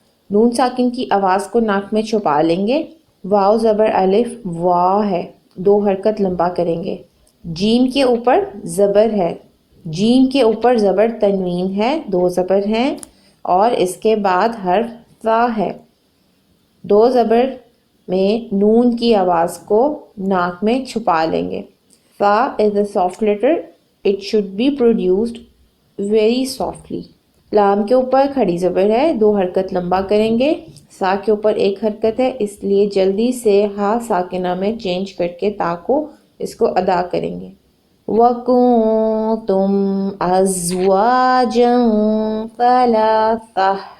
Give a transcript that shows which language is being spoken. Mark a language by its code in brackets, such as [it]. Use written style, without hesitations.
[ur] نون ساکن کی آواز کو ناک میں چھپا لیں گے. واو زبر الف وا ہے، 2 حرکت لمبا کریں گے. جیم کے اوپر زبر ہے، جیم کے اوپر زبر تنوین ہے، 2 زبر ہیں، اور اس کے بعد حرف تا ہے. 2 زبر میں نون کی آواز کو ناک میں چھپا لیں گے. [en] تا is a soft letter, it should be produced very softly. [ur] لام کے اوپر کھڑی زبر ہے، 2 حرکت لمبا کریں گے. سا کے اوپر 1 حرکت ہے، اس لیے جلدی سے ہا ساکنہ میں چینج کر کے تا کو اس کو ادا کریں گے. [ar] وَكُنْتُمْ أَزْوَاجًا ثَلَاثَةً.